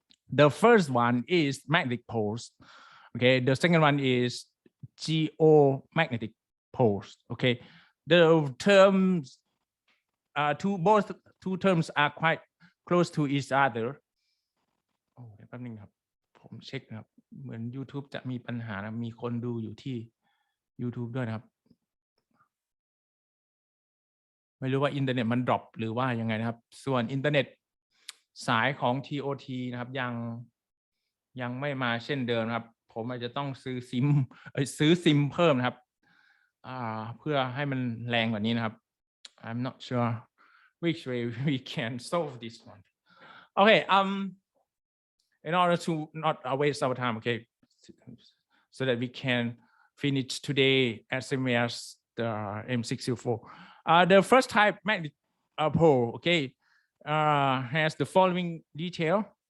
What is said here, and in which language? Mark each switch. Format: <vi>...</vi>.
<en>The first one is magnetic poles. Okay, the second one is geomagnetic poles. Okay, the terms two terms are quite close to each other.</en> <th>โอ้แป๊บนึงครับผมเช็คนะครับเหมือน YouTube จะมีปัญหานะมีคนดูอยู่ที่ YouTube ด้วยนะครับไม่รู้ว่าอินเทอร์เน็ตมันดรอปหรือว่ายังไงนะครับส่วนอินเทอร์เน็ตสายของ TOT นะครับยังไม่มาเช่นเดิมครับผมอาจจะต้องซื้อซิมเพิ่มนะครับเพื่อให้มันแรงกว่านี้นะครับ</th> <en>I'm not sure which way we can solve this one. Okay, in order to not waste our time, okay, so that we can finish today as soon as the M604. The first type magnetic pole, okay, has the following detail.</en>